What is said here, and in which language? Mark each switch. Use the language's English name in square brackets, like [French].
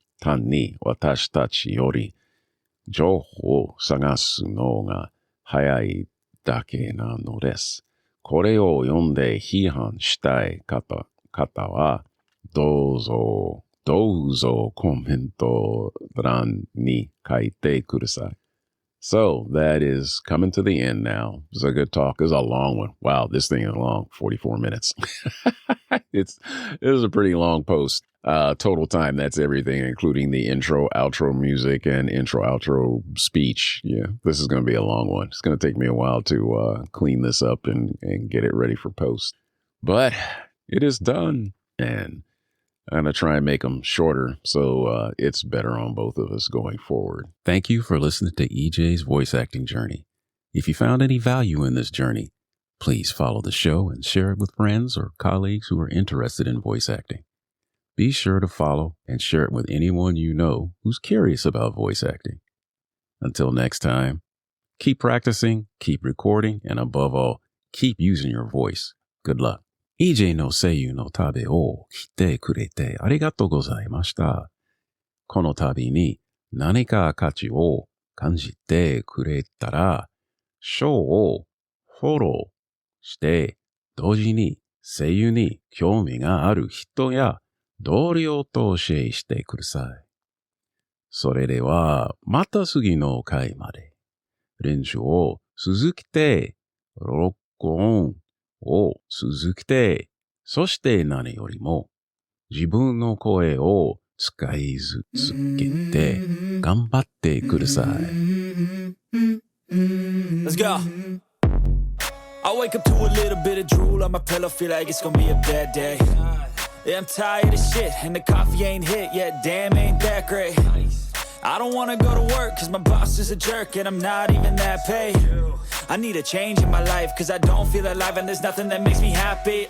[Japanese] 単に私たちより情報を探すのが早いだけなのです。これを読んで批判したい方はどうぞコメント欄に書いてください。 [English] So that is coming to the end now. It's a good talk. It's a long one. Wow, this thing is long, 44 minutes. It was a pretty long post. Total time, that's everything, including the intro, outro music, and intro, outro speech. Yeah, this is going to be a long one. It's going to take me a while to clean this up and get it ready for post. But it is done, and I'm going to try and make them shorter so it's better on both of us going forward. Thank you for listening to EJ's voice acting journey. If you found any value in this journey, please follow the show and share it with friends or colleagues who are interested in voice acting. Be sure to follow and share it with anyone you know who's curious about voice acting. Until next time, keep practicing, keep recording, and above all, keep using your voice. Good luck. [Japanese] EJ の声優の旅を来てくれてありがとうございました。この旅に何か価値を感じてくれたら、ショーをフォローして、同時に声優に興味がある人や同僚とシェアしてください。それでは、また次の回まで。練習を続けて、録音を続けて、そして何よりも自分の声を使い続けて頑張ってください。 [English] Let's go. I wake up to a little bit of drool on my pillow, feel like it's gonna be a bad day. Yeah, I'm tired of shit and the coffee ain't hit yet, damn ain't that great. I don't wanna go to work cause my boss is a jerk and I'm not even that paid. I need a change in my life cause I don't feel alive and there's nothing that makes me happy.